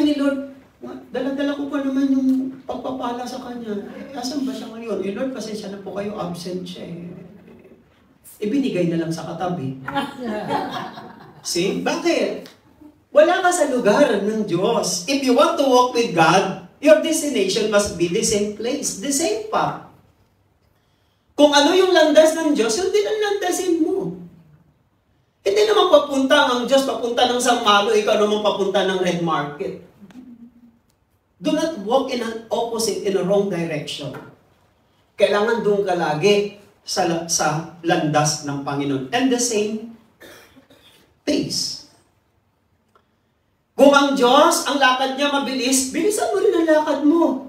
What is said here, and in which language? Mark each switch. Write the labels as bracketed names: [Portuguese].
[Filipino] ni Lord, dala-dala ko pa naman yung pagpapala sa Kanya. Asan ba siya ngayon? Lord, pasensya na po kayo, absent siya eh. Ibinigay na lang sa katabi. See? Bakit? Wala ka sa lugar ng Diyos. [English] If you want to walk with God, your destination must be the same place, the same path. [Filipino] Kung ano yung landas ng Diyos, yun din ang landasin mo. Hindi naman papunta ang Diyos, papunta ng San Malo, ikaw naman papunta ng Red Market. [English] Do not walk in an opposite, in a wrong direction. [Filipino] Kailangan doon ka lagi sa landas ng Panginoon. [English] And the same pace. [Filipino] Kung ang Diyos, ang lakad niya mabilis, bilisan mo rin ang lakad mo.